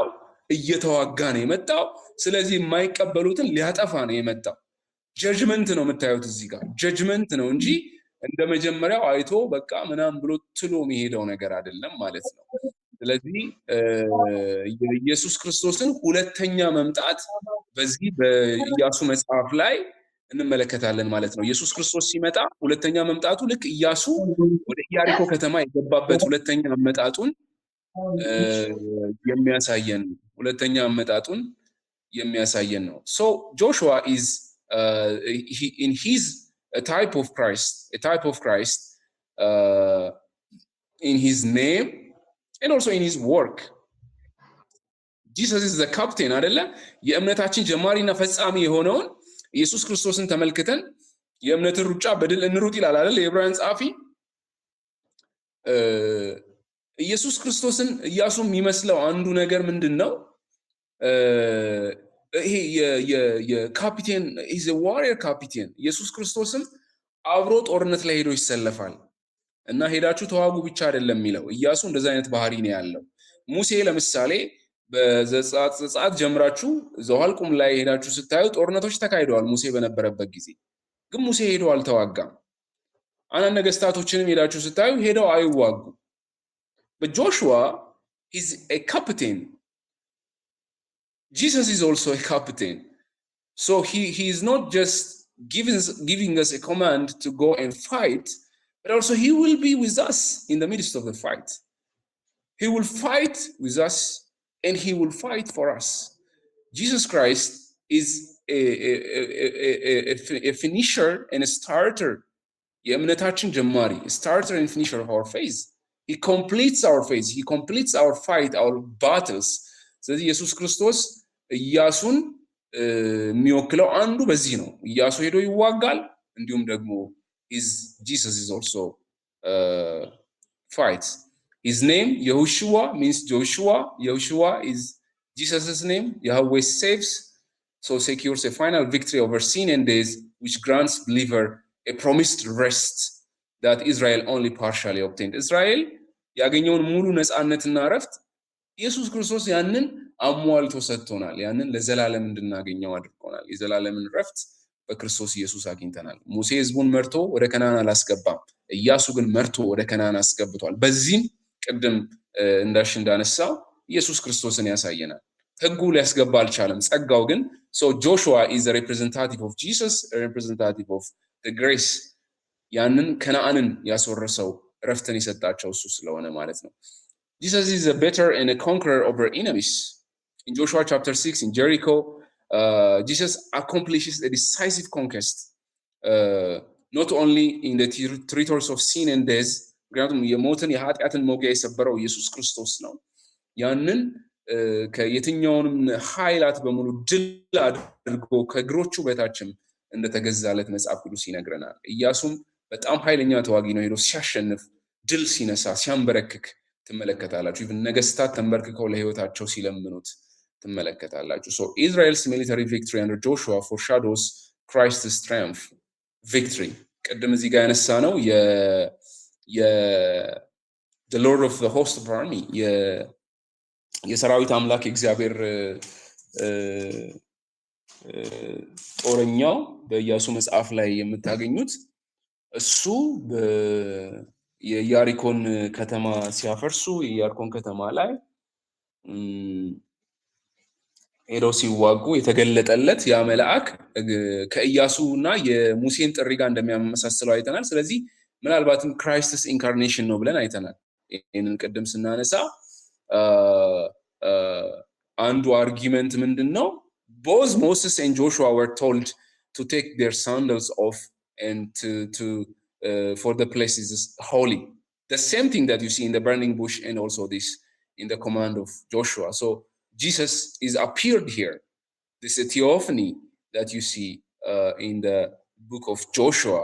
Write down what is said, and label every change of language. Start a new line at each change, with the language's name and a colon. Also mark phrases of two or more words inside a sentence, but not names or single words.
Amharic: እየተዋጋ ነው የመጣው። ስለዚህ የማይቀበሉትን ሊያጠፋ ነው የመጣው። ጀጅመንት ነው የምታዩት እዚህ ጋር ጀጅመንት ነው እንጂ እንደ መጀመሪያው አይቶ በቃ ምናምን ብሎ ትሎ የሚሄደው ነገር አይደለም ማለት ነው። ስለዚህ የኢየሱስ ክርስቶስን ሁለተኛ መምጣት በዚህ በኢያሱ መጽሐፍ ላይ እንመለከታለን ማለት ነው። ኢየሱስ ክርስቶስ ሲመጣ ሁለተኛ መምጣቱ ልክ ኢያሱ ወደ ኢያሪኮ ከተማ የገባበት ሁለተኛ አመጣጡን የሚያሳየን ነው።
English: So Joshua is in his a type of Christ in his name and also in his work. Jesus is the captain አይደለ?
Amharic: የእምነታችን ጀማሪና ፈጻሚ የሆነውን ኢየሱስ ክርስቶስን ተመልክተን የእምነትን ሩጫ በድል እንሩጥ ይላል አይደል የዕብራውያን ጻፊ። ኢየሱስ ክርስቶስን ኢያሱ የሚመስለው አንዱ ነገር ምንድነው? ይሄ የካፒቴን
English: is a warrior
Amharic: ካፒቴን። ኢየሱስ ክርስቶስም አብሮ ጦርነት ላይ ሄዶ ይሰለፋል እና ሄዳችሁ ተዋጉ ብቻ አይደለም የሚለው። ኢያሱ እንደዛ አይነት ባህሪ ነው ያለው። ሙሴ ለምሳሌ በዘጸአት ጀምራችሁ ዘኍልቍም ላይ ሄዳችሁ ስታዩ ጦርነቶች ተካሂደዋል ሙሴ በነበረበት ጊዜ፣ ግን ሙሴ ሄዶ አልተዋጋም። አና ነገስታቶችንም ሄዳችሁ ስታዩ ሄደው አይዋጉ
English: but Joshua is a captain. Jesus is also a captain. So he is not just giving us a command to go and fight, but also he will be with us in the midst of the fight. He will fight with us and he will fight for us. Jesus Christ is a finisher and a starter.
Amharic: የእምነታችን ጀማሪ
English: starter and finisher of our faith. He completes our faith. He completes our fight, our battles.
Amharic: ስለዚህ ኢየሱስ ክርስቶስ ኢያሱን የሚወክለው አንዱ በዚህ ነው። ኢያሱ ሄዶ ይዋጋል እንዲሁም ደግሞ
English: Jesus is also fights. His name Yehoshua means Joshua. Yehoshua is Jesus' name. Yahweh saves, so secures a final victory over sin and death, which grants believer a promised rest that Israel only partially obtained.
Amharic: Israel ያገኘውን ሙሉ ነፃነትና ረፍት ኢየሱስ ክርስቶስ ያንን አሟልቶ ሰጥቶናል። ያንን ለዘላለም እንድናገኘው አድርጎናል። የዘላለምን ረፍት በክርስቶስ ኢየሱስ አግኝተናል። ሙሴ ህዝቡን መርቶ ወደ ከነዓን አላስገባም። ኢያሱ ግን መርቶ ወደ ከነዓን አስገብቷል። በዚህም ቅድም እንዳነሳው ኢየሱስ ክርስቶስን ያሳየናል። ህጉ ሊያስገባ አልቻለም፣ ጸጋው ግን
English: so Joshua is a representative of Jesus, a representative of the grace.
Amharic: ያንን ከነዓንን ያስወረሰው ረፍትን የሰጣቸው እሱ ስለሆነ ማለት ነው።
English: Jesus is a better and a conqueror over enemies. In Joshua chapter 6 in Jericho, Jesus accomplishes a decisive conquest, not only in the territories of sin and death.
Amharic: ምክንያቱም የሞትን የኃጢአትን መውጊያ የሰበረው ኢየሱስ ክርስቶስ ነው። ያንን ከየትኛውንም ኃይላት በሙሉ ድል አድርጎ ከእግሮቹ በታችም እንደተገዛለት መጽሐፍ ቅዱስ ይነግረናል። ኢያሱም በጣም ኃይለኛ ተዋጊ ነው። ሄዶ ሲያሸንፍ፣ ድል ሲነሳ፣ ሲያንበረክክ ትመለከታላችሁ። ኢቭን ነገስታት ተንበርክከው ለህይወታቸው ሲለምኑት ትመለከታላችሁ።
English: So Israel's military victory under Joshua foreshadows Christ's triumph victory.
Amharic: ቀደም እዚህ ጋር ያነሳ ነው
English: the Lord of the host of army,
Amharic: የሰራዊት አምላክ እግዚአብሔር ጦረኛው በኢያሱ መጽሐፍ ላይ የምታገኙት እሱ የያሪኮን ከተማ ሲያፈርሱ የያሪኮን ከተማ ላይ ሄደው ሲዋጉ የተገለጠለት ያ መልአክ ከኢያሱና የሙሴን ጥሪ ጋር እንደሚያመሳስለው አይተናል። ስለዚህ ምናልባትም
English: Christ's incarnation
Amharic: ነው ብለን አይተናል። ይሄንን ቅድም ስናነሳ አንዱ አርጊመንት ምንድነው?
English: Both Moses and Joshua were told to take their sandals off and to for the place is holy. The same thing that you see in the burning bush and also this in the command of Joshua. So Jesus is appeared here. This is a theophany that you see in the book of Joshua.